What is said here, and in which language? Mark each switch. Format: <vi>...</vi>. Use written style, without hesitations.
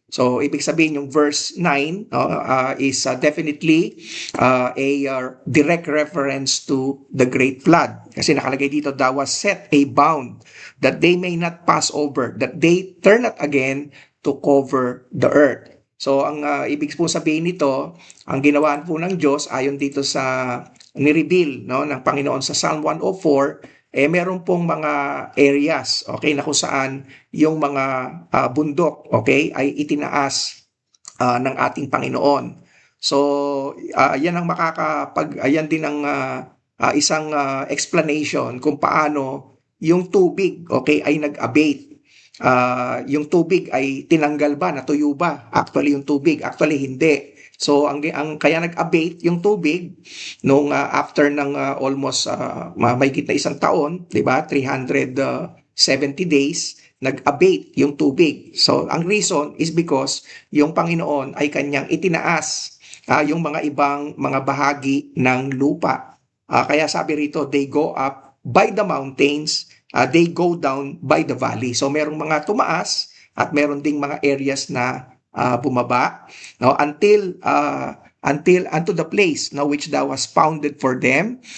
<tl>So, ibig sabihin yung verse 9 is definitely a direct reference to the Great Flood. Kasi nakalagay dito,</tl> <en>thou hast set a bound that they may not pass over, that they turn not again to cover the earth.</en> <tl>So, ang ibig po sabihin nito, ang ginawa po ng Diyos, ayon dito sa ni-reveal, no, ng Panginoon sa Psalm 104, meron pong mga areas, okay, na kung saan yung mga bundok, okay, ay itinaas ng ating Panginoon. So, yan ang ayan din ang isang explanation kung paano yung tubig, okay, ay nag-abate. Yung tubig ay tinanggal ba, natuyo ba? Actually, yung tubig, actually hindi. So ang kaya nag-abate yung tubig nung after ng almost mahigit na isang taon, 'di ba? 370 days nag-abate yung tubig. So ang reason is because yung Panginoon ay kanyang itinaas yung mga ibang mga bahagi ng lupa. Kaya sabi rito,</tl> <en>they go up by the mountains, they go down by the valley.</en> <tl>So merong mga tumaas at meron ding mga areas na bumaba, no,</tl> <en>until unto the place, no, which thou hast founded for them.</en>